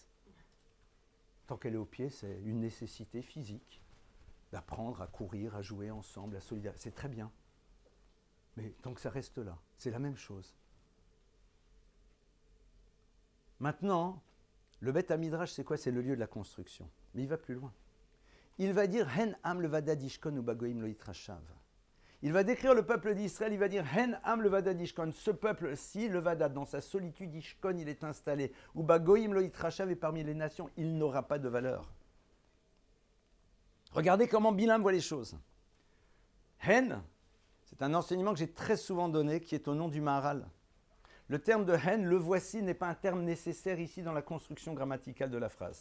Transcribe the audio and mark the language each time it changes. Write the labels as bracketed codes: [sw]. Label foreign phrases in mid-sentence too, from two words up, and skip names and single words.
[fr] Tant qu'elle est au pied, c'est une nécessité physique d'apprendre à courir, à jouer ensemble, à solidariser. C'est très bien. Mais tant que ça reste là, c'est la même chose. Maintenant, le Beth Hamidrash, c'est quoi ? C'est le lieu de la construction. Mais il va plus loin. Il va dire [he] הן עם לבדד ישכון ובגויים לא יתחשב. [fr] Il va décrire le peuple d'Israël, il va dire [he] הן עם לבדד ישכון. [fr] Ce peuple-ci, le Vada, dans sa solitude, Ishkon, il est installé. [he] ובגויים לא יתחשב, [fr] et parmi les nations, il n'aura pas de valeur. Regardez comment Bilham voit les choses. Hen, c'est un enseignement que j'ai très souvent donné, qui est au nom du Maharal. Le terme de Hen, le voici, n'est pas un terme nécessaire ici dans la construction grammaticale de la phrase.